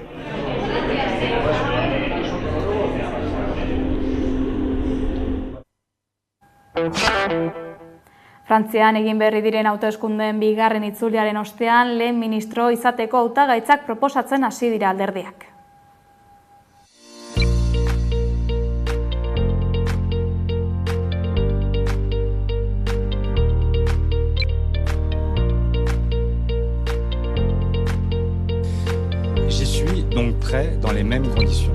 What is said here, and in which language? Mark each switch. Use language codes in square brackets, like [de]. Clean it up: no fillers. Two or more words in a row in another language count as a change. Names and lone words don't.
[eu] Frantzian egin berri diren hauteskundeen bigarren itzuliaren ostean lehen ministro izateko hautagaitzak proposatzen hasi dira alderdiak. [fr] Je suis donc prêt dans les mêmes conditions.